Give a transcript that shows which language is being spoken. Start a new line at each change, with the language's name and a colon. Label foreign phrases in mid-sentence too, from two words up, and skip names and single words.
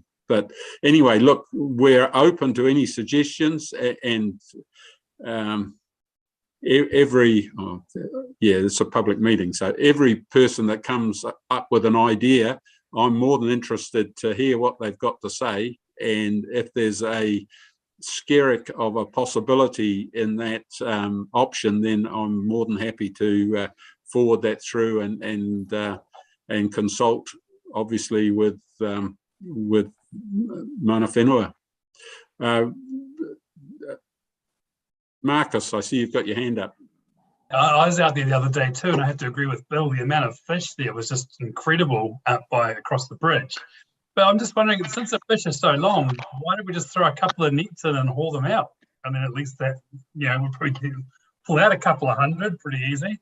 English: But anyway, look, we're open to any suggestions, and it's a public meeting, so every person that comes up with an idea, I'm more than interested to hear what they've got to say. And if there's a skerrick of a possibility in that option, then I'm more than happy to forward that through and consult, obviously, with
Māori: mana whenua.
English: Marcus, I see you've got your hand up. I was out there the other day too, and I have to agree with Bill. The amount of fish there was just incredible across the bridge. But I'm just wondering, since the fish are so long, why don't we just throw a couple of nets in and haul them out? I mean, at least that, we'll probably pull out a couple of hundred pretty easy.